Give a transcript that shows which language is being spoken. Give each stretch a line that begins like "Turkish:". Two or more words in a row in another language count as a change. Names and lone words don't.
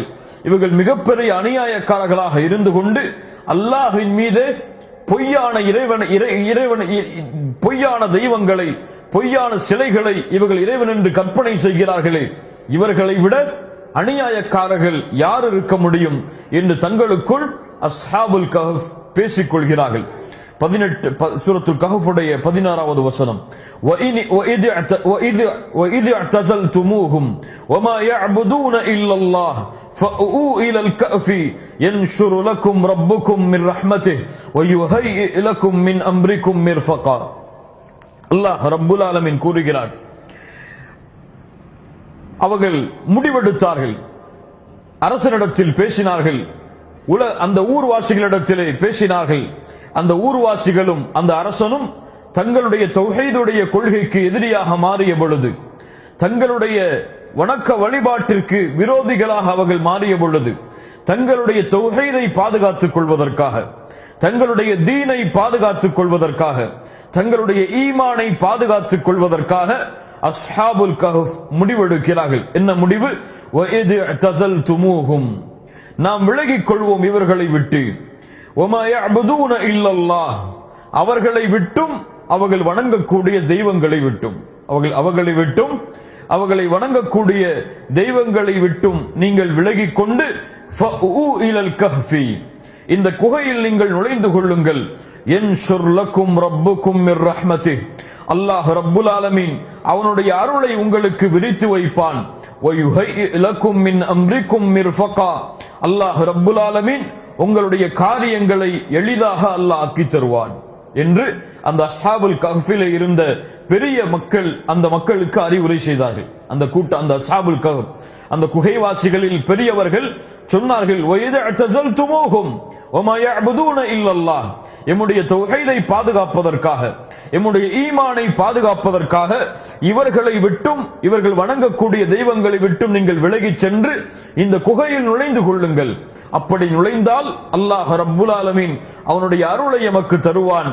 Tamil: இவர்கள் மிகப்பெரிய அநியாயக்காரர்களாக இருந்து கொண்டு அல்லாஹ்வின் மீது பொய்யான பொய்யான தெய்வங்களை, பொய்யான சிலைகளை இவர்கள் இறைவன் என்று கற்பனை செய்கிறார்களே, இவர்களை விட அநியாயக்காரர்கள் யார் இருக்க முடியும் என்று தங்களுக்குள்
Arabic: أصحاب الكهف
Tamil: பேசிக் கொள்கிறார்கள். 18 சூரத்துல் கஹ்ஃபுடைய 16வது வசனம்.
Arabic: وَإِذِ اعْتَزَلْتُمُوهُمْ وَمَا يَعْبُدُونَ إِلَّا اللَّهَ فَأْوُوا إِلَى الْكَهْفِ يَنشُرُ لَكُمْ رَبُّكُمْ مِنْ رَحْمَتِهِ وَيُهَيِّئْ لَكُمْ مِنْ أَمْرِكُمْ مِرْفَقًا. الله رب العالمين
Tamil: கூறுகிறார், அவர்கள் முடிவெடுத்தார்கள், அரசனிடத்தில் பேசினார்கள், அந்த ஊர்வாசிகளிடத்திலே பேசினார்கள். அந்த ஊர்வாசிகளும் அந்த அரசனும் தங்களுடைய தௌஹீதுடைய கொள்கைக்கு எதிரியாக மாறிய பொழுது, தங்களுடைய வணக்க வழிபாட்டிற்கு விரோதிகளாக அவர்கள் மாறிய பொழுது, தங்களுடைய தௌஹீதை பாதுகாத்துக் கொள்வதற்காக, தங்களுடைய தீனை பாதுகாத்துக் கொள்வதற்காக, தங்களுடைய ஈமானை பாதுகாத்துக் கொள்வதற்காக
Arabic: أصحاب الكهف
Tamil: முடிவெடுக்கிறார்கள். என்ன முடிவு?
Arabic: وَإِذِ اعْتَزَلْتُمُوهُمْ,
Tamil: நாம் விலகிக் கொள்வோம் இவர்களை விட்டு.
Arabic: وَمَا يَعْبُدُونَ إِلَّا اللَّهِ,
Tamil: அவர்களை விட்டும் அவர்கள் வணங்கக்கூடிய தெய்வங்களை விட்டும், அவர்களை விட்டும் அவர்களை வணங்கக்கூடிய தெய்வங்களை விட்டும் நீங்கள் விலகிக் கொண்டு
Arabic: فَأْوُوا إِلَى الْكَهْفِ,
Tamil: இந்த குகையில் நீங்கள் நுழைந்து கொள்ளுங்கள்.
Arabic: يَنْشُرْ لَكُمْ رَبُّكُمْ مِنْ رَحْمَتِهِ, الله رب العالمين
Tamil: அவனுடைய அருளை உங்களுக்கு விரித்து வைப்பான்.
Arabic: وَيُهَيِّئْ لَكُمْ مِنْ أَمْرِكُمْ مِرْفَقًا, الله رب العالمين
Tamil: உங்களுடைய காரியங்களை எளிதாக அல்லாஹ் ஆக்கி தருவான் என்று அந்த
Arabic: أصحاب الكهف
Tamil: இருந்த பெரிய மக்கள் அந்த மக்களுக்கு அறிவுரை செய்தார்கள். அந்த
Arabic: أصحاب الكهف,
Tamil: அந்த குகைவாசிகளில் பெரியவர்கள் சொன்னார்கள்,
Arabic: وَإِذَا اعْتَزَلْتُمُوهُمْ وما يعبدون إلا الله,
Tamil: எம்முடைய தௌஹீதை பாதுகாப்பதற்காக, எம்முடைய ஈமானை பாதுகாப்பதற்காக இவர்களை விட்டும், இவர்கள் வணங்கக்கூடிய தெய்வங்களை விட்டும் நீங்கள் விலகிச் சென்று இந்த குகையில் நுழைந்து கொள்ளுங்கள். அப்படி நுழைந்தால்
Arabic: الله رب العالمين
Tamil: அவனுடைய அருளை எமக்கு தருவான்.